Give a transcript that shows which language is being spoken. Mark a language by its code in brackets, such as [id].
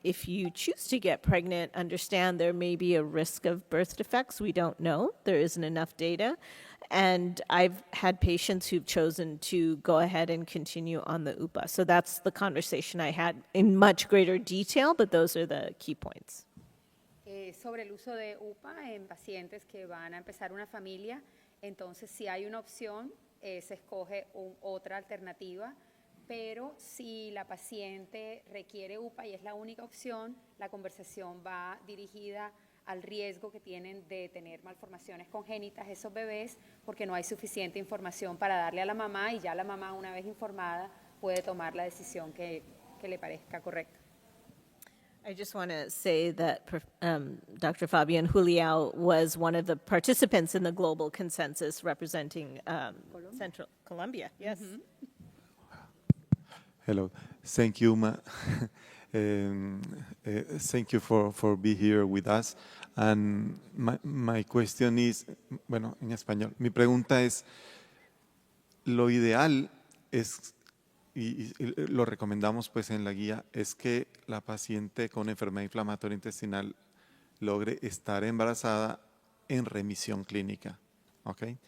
[en] If you choose to get pregnant, understand there may be a risk of birth defects. We don't know. There isn't enough data. And I've had patients who've chosen to go ahead and continue on the UPA. So that's the conversation I had in much greater detail, but those are the key points. [es] Sobre el uso de UPA en pacientes que van a empezar una familia, entonces si hay una opción, se escoge otra alternativa. Pero si la paciente requiere UPA y es la única opción, la conversación va dirigida al riesgo que tienen de tener malformaciones congénitas esos bebés, porque no hay suficiente información para darle a la mamá y ya la mamá, una vez informada, puede tomar la decisión que le parezca correcta. [en] I just want to say that Dr. Fabian Juliao was one of the participants in the global consensus representing Central Colombia. Yes. Mm-hmm. Hello. Thank you, Ma. Thank you for being here with us. And my question is, [es] bueno, en español, mi pregunta es, lo ideal es, y lo recomendamos pues en la guía, es que la paciente con enfermedad inflamatoria intestinal logre estar embarazada en remisión clínica. ¿Ok?